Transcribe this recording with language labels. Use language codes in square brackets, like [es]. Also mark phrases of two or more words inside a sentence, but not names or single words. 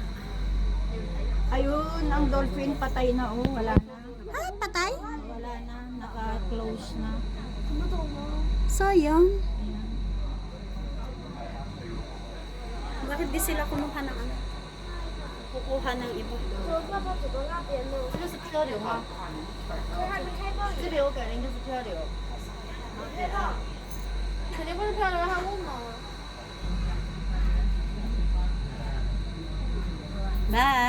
[tl] Ayun, ang dolphin patay na oh, wala na. Ah, patay? Wala na, naka-close na. Sayang. Bakit di sila kumuha ng ano? Kukuha ng iba. [zh] 这个是漂流吗？这里我感觉应该是漂流。肯定不是漂流，还问吗？ Bye!